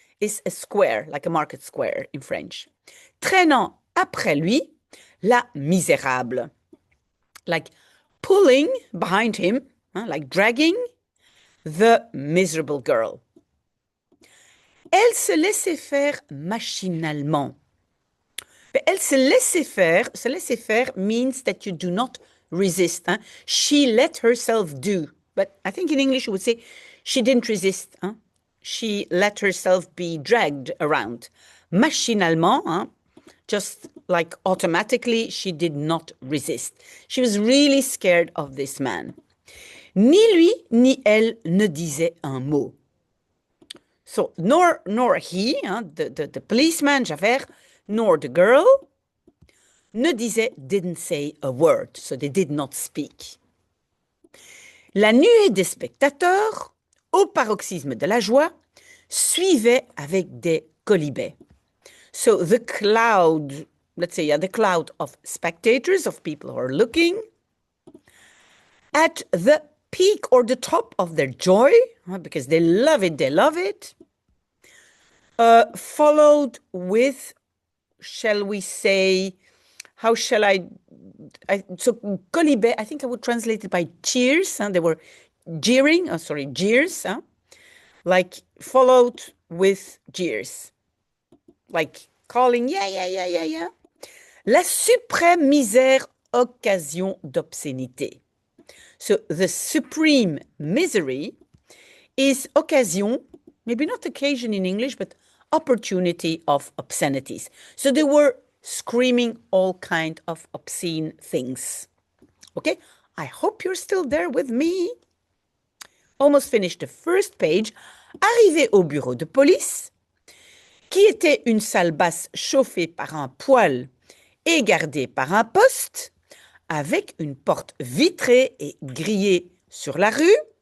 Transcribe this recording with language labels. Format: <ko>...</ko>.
<en>is a square, like a market square in French.</en> <fr>Traînant après lui, la misérable.</fr> <en>Like pulling behind him, like dragging the miserable girl.</en> <fr>Elle se laissait faire machinalement. Elle se laisser faire</fr> <en>means that you do not resist. She let herself do. But I think in English you would say she didn't resist. She let herself be dragged around. Machinalement, just like automatically, she did not resist. She was really scared of this man.</en> <fr>Ni lui ni elle ne disaient un mot.</fr> <en>So nor he, the policeman, Javert, nor the girl, didn't say a word, so they did not speak.</en> <fr>La nuée des spectateurs, au paroxysme de la joie, suivait avec des quolibets.</fr> <en>So the cloud, let's say, the cloud of spectators, of people who are looking, at the peak or the top of their joy, because they love it, followed with, shall we say, how shall so colibet, I think I would translate it by cheers. They were jeering, jeers, like followed with jeers, like calling, yeah.</en> <fr>La suprême misère, occasion d'obscénité.</fr> <en>So the supreme misery is occasion, maybe not occasion in English, but opportunity of obscenities. So they were screaming all kind of obscene things. Okay, I hope you're still there with me. Almost finished the first page.</en> <fr>Arrivé au bureau de police, qui était une salle basse chauffée par un poêle et gardée par un poste, avec une porte vitrée et grillée sur la rue.</fr>